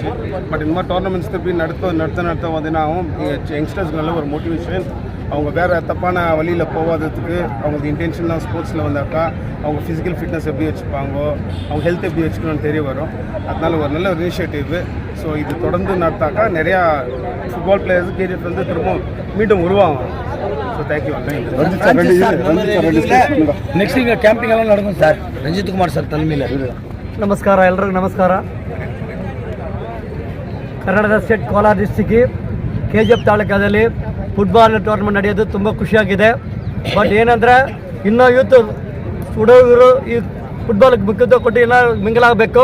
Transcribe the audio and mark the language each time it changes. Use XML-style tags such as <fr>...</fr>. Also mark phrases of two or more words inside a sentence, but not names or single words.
<ta>பட் இந்த மாதிரி டோர்னமெண்ட்ஸ் திருப்பி நடத்த பார்த்தீங்கன்னா யங்ஸ்டர்ஸ்க்கு நல்ல ஒரு மோட்டிவேஷன் அவங்க வேறு தப்பான வழியில் போகாததுக்கு அவங்களுக்கு இன்டென்ஷன்லாம் ஸ்போர்ட்ஸில் வந்தாக்கா அவங்க</ta> <en>physical fitness</en> <ta>எப்படி வச்சுப்பாங்கோ, அவங்க ஹெல்த் எப்படி வச்சுக்கணும்னு தெரிய வரும். அதனால ஒரு நல்ல ஒரு இனிஷியேட்டிவ். ஸோ இது தொடர்ந்து நடத்தாக்கா நிறையா</ta> <en>football players career</en> <ta>வந்து திரும்ப மீண்டும் உருவாகும்.</ta> <en>so thank you.</en> <kn>ನೆಕ್ಸ್ಟ್ ಈಗ ಕ್ಯಾಂಪಿಂಗ್ ಎಲ್ಲ ನಡೆದು ಸರ್ ರಂಜಿತ್ ಕುಮಾರ್ ಸರ್ ತಲೆಮೇಲೆ. ನಮಸ್ಕಾರ, ಎಲ್ರಿಗೂ ನಮಸ್ಕಾರ. ಕನ್ನಡದ ಸ್ಟೇಟ್ ಕೋಲಾರ ಡಿಸ್ಟಿಕ್ಗೆ KGF ತಾಲೂಕದಲ್ಲಿ</kn> <en>football tournament</en> <kn>ನಡೆಯೋದು ತುಂಬ ಖುಷಿಯಾಗಿದೆ. ಬಟ್ ಏನಂದರೆ ಇನ್ನೂ ಯೂತ್ ಹುಡುಗರು ಈ ಫುಟ್ಬಾಲ್ಗೆ ಮುಖ್ಯತ್ವ ಕೊಟ್ಟು ಇನ್ನೂ ಮಿಂಗಲಾಗಬೇಕು.</kn>